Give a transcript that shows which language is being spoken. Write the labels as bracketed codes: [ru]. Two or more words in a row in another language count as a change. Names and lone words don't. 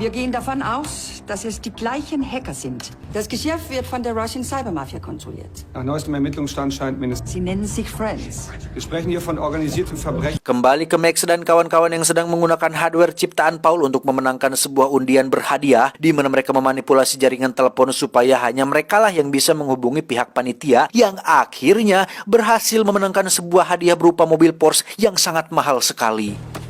[de] Wir gehen davon aus, dass es die gleichen Hacker sind. Das Geschäft wird von der [en] Russian Cybermafia [de] kontrolliert. Nach neuestem Ermittlungsstand scheint mindestens. Sie nennen sich Friends. Wir sprechen hier von organisiertem Verbrechen. [id] Kembali ke Max dan kawan-kawan yang sedang menggunakan hardware ciptaan Paul untuk memenangkan sebuah undian berhadiah di mana mereka memanipulasi jaringan telepon supaya hanya merekalah yang bisa menghubungi pihak panitia yang akhirnya berhasil memenangkan sebuah hadiah berupa mobil Porsche yang sangat mahal sekali.